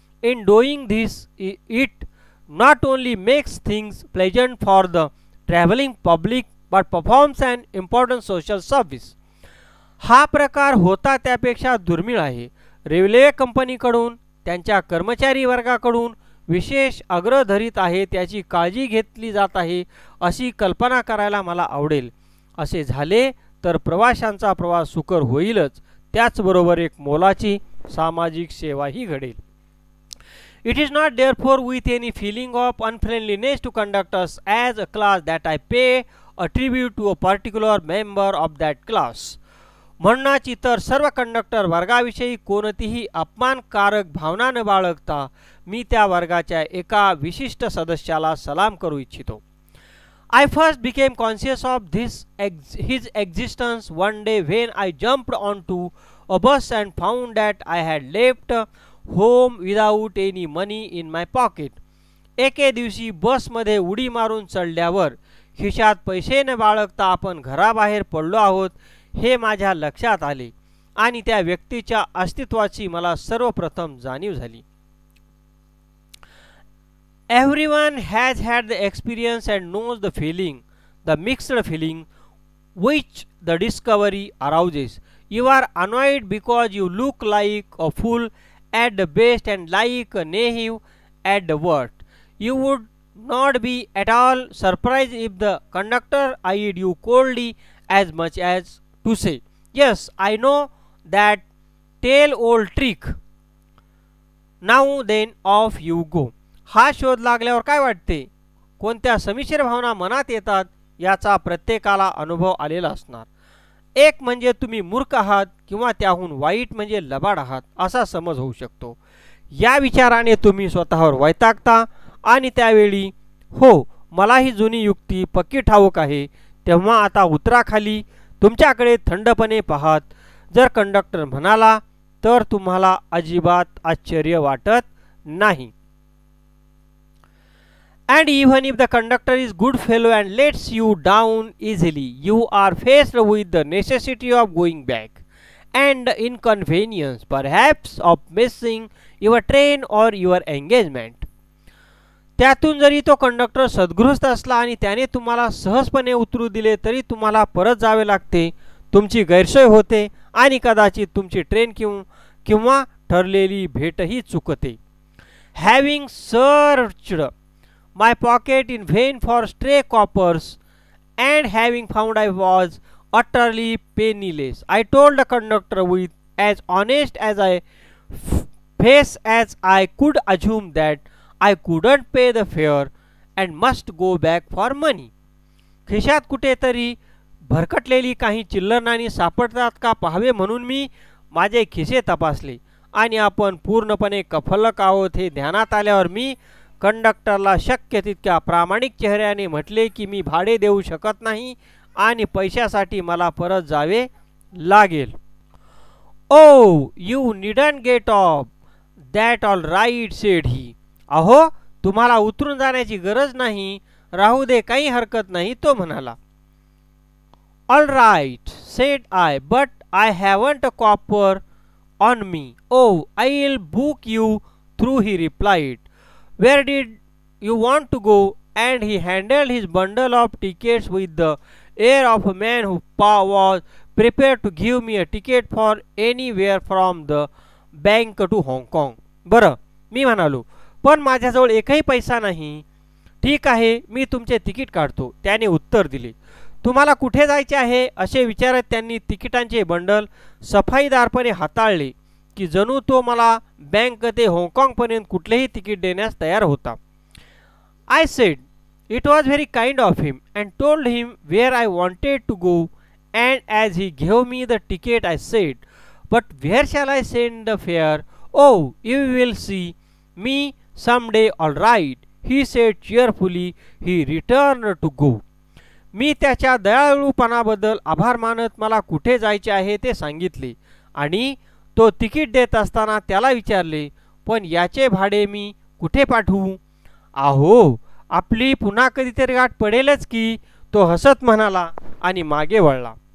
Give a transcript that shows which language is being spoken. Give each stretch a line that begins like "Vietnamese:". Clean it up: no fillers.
English: In doing this, it not only makes things pleasant for the traveling public but performs an important social service.
Marathi: हा प्रकार होता त्यापेक्षा दुर्मिळ आहे. Railway कंपनीकडून त्यांच्या कर्मचारी वर्गाकडून विशेष आग्रह धरीत आहे, त्याची काळजी घेतली जात आहे अशी कल्पना करायला मला आवडेल. असे झाले तर प्रवाशांचा प्रवास सुकर होईलच, त्याचबरोबर एक मोलाची सामाजिक सेवाही घडेल.
English: It is not therefore with any feeling of unfriendliness to conductors as a class that I pay a tribute to a particular member of that class.
Marathi: म्हणूनच इतर सर्व कंडक्टर वर्गाविषयी कोणतीही अपमानकारक भावना न बाळगता मी त्या वर्गाच्या एका विशिष्ट सदस्याला सलाम करू इच्छितो.
English: I first became conscious of his existence one day when I jumped onto a bus and found that I had left home without any money in my pocket.
Marathi: एके दिवशी बसमध्ये उडी मारून चढल्यावर खिशात पैसे न बाळगता आपण घराबाहेर पडलो आहोत हे माझ्या लक्षात आले आणि त्या व्यक्तीच्या अस्तित्वाची मला सर्वप्रथम जाणीव झाली.
English: Everyone has had the experience and knows the feeling, the mixed feeling which the discovery arouses. You are annoyed because you look like a fool at the best and like a knave at the worst. You would not be at all surprised if the conductor eyed you coldly as much as to say, "Yes, I know that tale old trick. Now then off you go."
Marathi: हा शोध लागल्यावर काय वाटते, कोणत्या समिश्र भावना मनात येतात याचा प्रत्येकाला अनुभव आलेला असणार. एक म्हणजे तुम्ही मूर्ख आहात किंवा त्याहून वाईट म्हणजे लबाड आहात असा समज होऊ शकतो. या विचाराने तुम्ही स्वतःवर वैतागता आणि त्यावेळी हो मला ही जुनी युक्ती पक्की ठाऊक आहे, तेव्हा आता उतरा खाली, तुमच्याकडे थंडपणे पाहत जर कंडक्टर म्हणाला तर तुम्हाला अजिबात आश्चर्य वाटत नाही.
English: And even if the conductor is good fellow and lets you down easily, you are faced with the necessity of going back and the inconvenience perhaps of missing your train or your engagement.
Marathi: त्यातून जरी तो conductor सद्गृहस्थ असला आणि त्याने तुम्हाला सहजपणे उतरू दिले तरी तुम्हाला परत जावे लागते, तुमची गैरसोय होते आणि कदाचित तुमची ट्रेन किंवा ठरलेली भेटही चुकते.
English: Having searched my pocket in vain for stray coppers and having found I was utterly penniless, I told the conductor with as honest as I face as I could assume that I couldn't pay the fare and must go back for money.
Marathi: खिशात कुठेतरी भरकटलेली काही चिल्लर नाणी सापडतात का पाहावे म्हणून मी माझे खिसे तपासले आणि आपण पूर्णपणे कफलक आहोत हे ध्यानात आल्यावर मी कंडक्टरला शक्य तितक्या प्रामाणिक चेहऱ्याने म्हटले की मी भाडे देऊ शकत नाही आणि पैशासाठी मला परत जावे लागेल.
English: Oh you needn't get off that all right said he.
Marathi: अहो तुम्हाला उतरून जाण्याची गरज नाही, राहू दे काही हरकत नाही, तो म्हणाला.
English: All right said I, but I haven't a copper on me. Oh, I'll book you through, he replied. Where did you want to go? And he handled his bundle of tickets with the air of a man who was prepared to give me a ticket for anywhere from the bank to Hong Kong.
Marathi: बरं, मी म्हणालो, पण माझ्याजवळ एकही पैसा नाही. ठीक आहे, मी तुमचे तिकीट काढतो, त्याने उत्तर दिले. तुम्हाला कुठे जायचे आहे असे विचारत त्यांनी तिकिटांचे बंडल सफाईदारपणे हाताळले की जणू तो मला बँक ते हाँगकाँगपर्यंत कुठलेही तिकीट देण्यास तयार होता.
English: I said it was very kind of him and told him where I wanted to go, and as he gave me the ticket I said, but where shall I send the fare? Oh, you will see me someday, all right, he said cheerfully. He returned to go.
Marathi: मी त्याच्या दयाळूपणाबद्दल आभार मानत मला कुठे जायचे आहे ते सांगितले आणि तो तिकीट देत असताना त्याला विचारले, पण याचे भाडे मी कुठे पाठवू? आहो, आपली पुन्हा कधीतरी गाठ पडेलच की, तो हसत म्हणाला आणि मागे वळला.